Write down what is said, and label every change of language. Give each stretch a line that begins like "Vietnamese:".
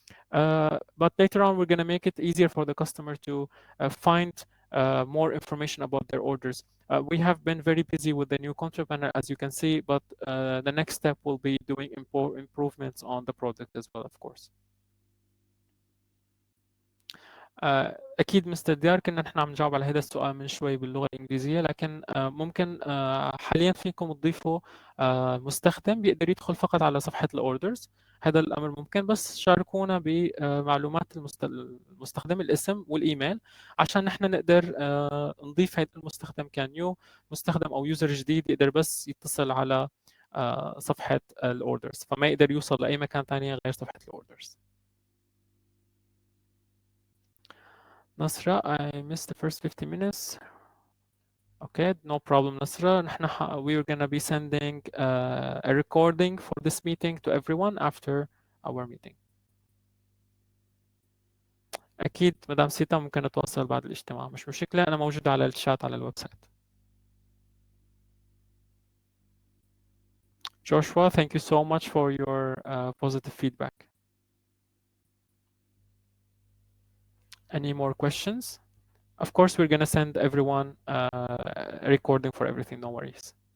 English: But later on, we're going to make it easier for the customer to find more information about their orders. We have been very busy with the new control panel, as you can see, but the next step will be doing improvements on the product as well, of course.
Arabic: أكيد مستر ديار كنا نحن عم نجاوب على هذا السؤال من شوي باللغة الإنجليزية، لكن ممكن حاليا فيكم تضيفوا مستخدم بيقدر يدخل فقط على صفحة الأوردرز. هذا الأمر ممكن، بس شاركونا بمعلومات المستخدم، الاسم والإيميل، عشان نحن نقدر نضيف هذا المستخدم كنيو مستخدم أو يوزر جديد يقدر بس يتصل على صفحة الأوردرز، فما يقدر يوصل لأي مكان ثاني غير صفحة الأوردرز.
English: Nasra, I missed the first 50 minutes. Okay, no problem, Nasra. We're gonna be sending a recording for this meeting to everyone after our meeting.
Arabic: أكيد مدام سيتا ممكن نتواصل بعد الاجتماع، مش مشكلة، أنا موجود على الشات على الويب سايت.
English: Joshua, thank you so much for your positive feedback. Any more questions? Of course, we're gonna send everyone a recording for everything, no worries.